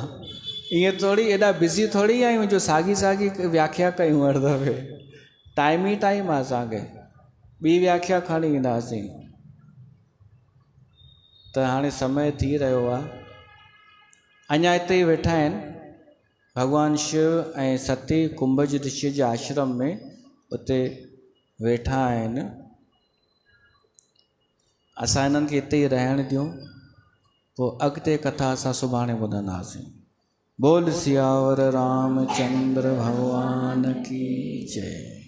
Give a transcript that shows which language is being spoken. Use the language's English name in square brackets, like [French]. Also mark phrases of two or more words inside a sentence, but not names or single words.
[Sindhi] ईअं थोरी एॾा बिज़ी थोरी आहियूं जो साॻी साॻी व्याख्या कयूं हर दफ़े। टाइम ई टाइम आहे असांखे, ॿी व्याख्या खणी ईंदासीं। त हाणे समय थी रहियो आहे। अञा हिते ई वेठा आहिनि भगवान शिव ऐं सती कुंभज ऋषि जे आश्रम में, उते वेठा आहिनि। असां हिननि खे हिते ई रहण ॾियूं, पोइ अॻिते कथा असां सुभाणे ॿुधंदासीं। [Hindi] बोल सियावर रामचंद्र भगवान की जय।